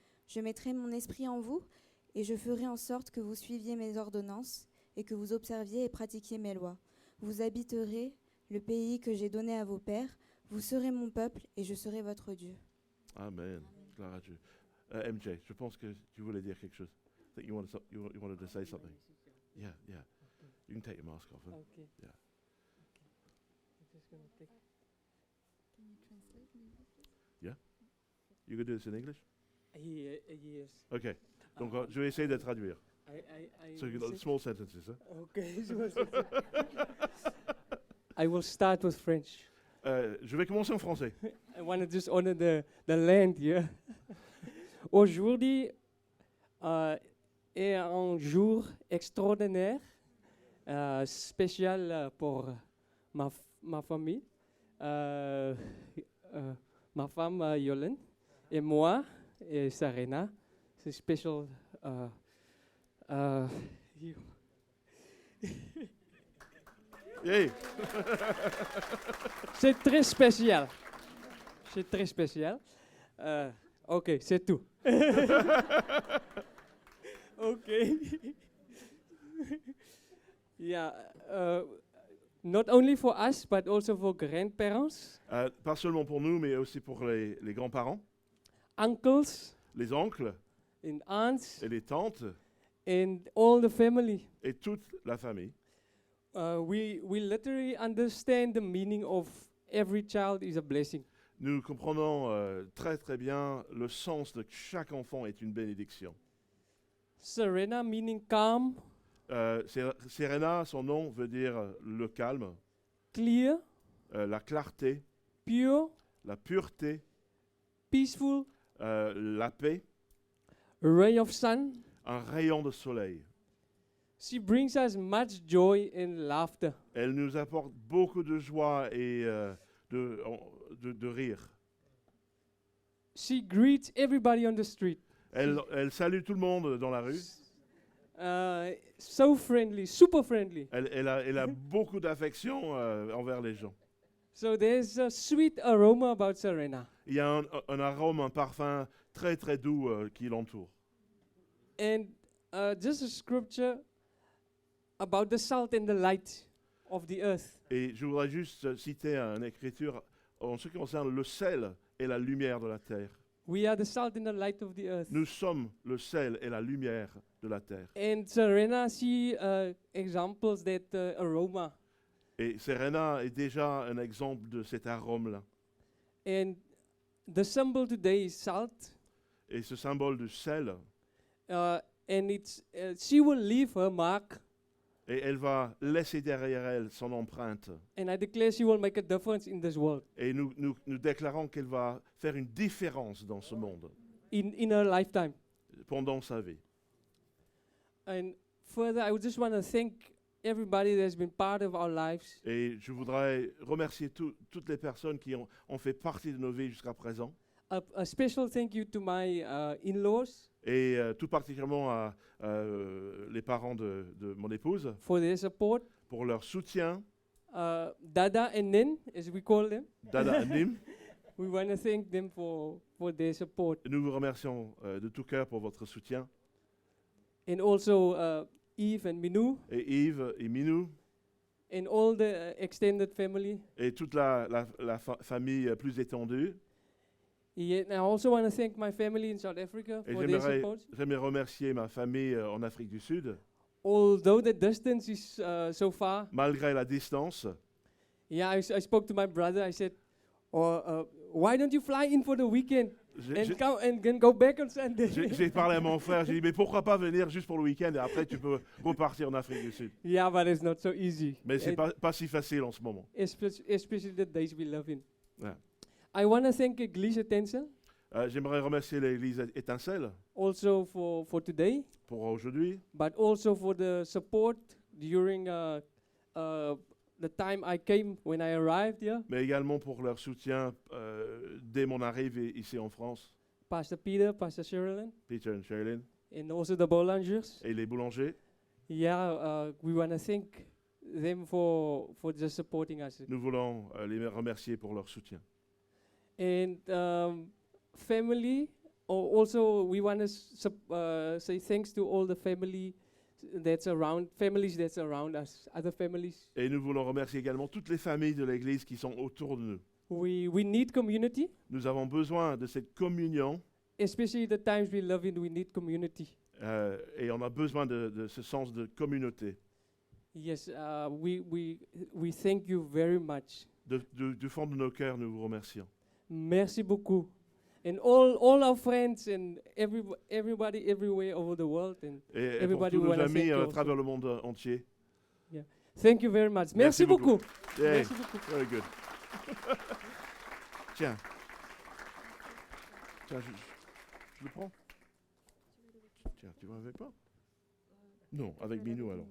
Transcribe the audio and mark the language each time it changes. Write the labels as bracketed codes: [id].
[fr] Je mettrai mon esprit en vous, et je ferai en sorte que vous suiviez mes ordonnances, et que vous observiez et pratiquiez mes lois. Vous habiterez le pays que j'ai donné à vos pères, vous serez mon peuple, et je serai votre Dieu. Amen. Gloire à Dieu. MJ, je pense que tu voulais dire quelque chose. [en] I think you wanted to say something. Yeah. You can take your mask off. Okay. Yeah. I'm just gonna take. You can do this in English? Yes. Okay. [fr] Donc, je vais essayer de traduire. [en] So, small sentences. Hein? Okay. I will start with French. [fr] Je vais commencer en français. [en] I want to just honor the land here. [fr] Aujourd'hui est un jour extraordinaire, spécial pour ma famille, ma femme Yolande et moi et Serena. C'est spécial. Yay. C'est très spécial. C'est très spécial. Ok, c'est tout. [en] Ok. Yeah. Not only for us, but also for grandparents, [fr] Pas seulement pour nous, mais aussi pour les grands-parents, [en] uncles, [fr] les oncles [en] and aunts, [fr] et les tantes [en] and all the family. [fr] et toute la famille. [en] We literally understand the meaning of every child is a blessing. [fr] Nous comprenons très très bien le sens de chaque enfant est une bénédiction. [en] Serena meaning calm, [fr] Serena, son nom veut dire le calme, [en] clear, [fr] la clarté, [en] pure, [fr] la pureté, [en] peaceful, [fr] la paix, [en] a ray of sun. [fr] un rayon de soleil. [en] She brings us much joy and laughter. [fr] Elle nous apporte beaucoup de joie et de rire. [en] She greets everybody on the street. [fr] Elle salue tout le monde dans la rue. [en] So friendly, super friendly. [fr] Elle a beaucoup d'affection envers les gens. [en] So there's a sweet aroma about Serena. [fr] Il y a un arôme, un parfum très très doux qui l'entoure. [en] And just a scripture about the salt and the light of the earth. [fr] Et je voudrais juste citer une écriture en ce qui concerne le sel et la lumière de la terre. [en] We are the salt and the light of the earth. [fr] Nous sommes le sel et la lumière de la terre. [en] And Serena, she examples that aroma. [fr] Et Serena est déjà un exemple de cet arôme-là. [en] And the symbol today is salt. [fr] Et ce symbole du sel, [en] And it's she will leave her mark [fr] Et elle va laisser derrière elle son empreinte. [en] And I declare she will make a difference in this world, [fr] Et nous déclarons qu'elle va faire une différence dans ce monde [en] in her lifetime. [fr] pendant sa vie. [en] And further, I would just want to thank everybody that has been part of our lives. [fr] Et je voudrais remercier toutes les personnes qui ont fait partie de nos vies jusqu'à présent. [en] A special thank you to my in-laws [fr] Et tout particulièrement à les parents de mon épouse [en] for their support. [fr] pour leur soutien. [en] Dada and Nin, as we call them. [fr] Dada et Nim. [en] We want to thank them for their support. [fr] Nous vous remercions de tout cœur pour votre soutien. [en] And also Eve and Minu [fr] Et Yves et Minou [en] and all the extended family. [fr] et toute la famille plus étendue. [en] Yeah, and I also want to thank my family in South Africa [fr] Et [en] for their support. [fr] j'aimerais remercier ma famille en Afrique du Sud. [en] Although the distance is so far, [fr] Malgré la distance, [en] yeah, I spoke to my brother. I said, why don't you fly in for the weekend and come and then go back on Sunday? [fr] j'ai parlé à mon frère, j'ai dit mais pourquoi pas venir juste pour le week-end et après tu peux repartir en Afrique du Sud. [en] Yeah, but it's not so easy. [fr] Mais c'est pas si facile en ce moment. [en] Especially the days we live in. Yeah. I want to thank Église Étincelle [fr] J'aimerais remercier l'église Étincelle [en] also for today, [fr] pour aujourd'hui, [en] but also for the support during the time I came when I arrived here. [fr] mais également pour leur soutien dès mon arrivée ici en France. [en] Pastor Peter, Pastor Sherilyn, [fr] Peter et Sherilyn [en] and also the Bolangers. [fr] et les boulangers. [en] Yeah, we want to thank them for just supporting us. [fr] Nous voulons les remercier pour leur soutien. [en] And family, also we want to say thanks to all the families that's around us, other families. [fr] Et nous voulons remercier également toutes les familles de l'église qui sont autour de nous. [en] We need community, [fr] Nous avons besoin de cette communion [en] especially the times we live in. We need community. [fr] et on a besoin de ce sens de communauté. [en] Yes, we thank you very much. [fr] Du fond de nos cœurs, nous vous remercions. Merci beaucoup. [en] And all our friends and everybody everywhere over the world. And [fr] Et pour [en] everybody [fr] tous nos [en] wanna thank [fr] amis [en] you [fr] à [en] also. [fr] travers le monde entier. Thank you very much. Merci Merci beaucoup. beaucoup. Yeah, Merci beaucoup. [en] very good. Tiens. [fr] Tiens, je le prends. Tiens, tu vas avec moi? Non, avec Minou alors.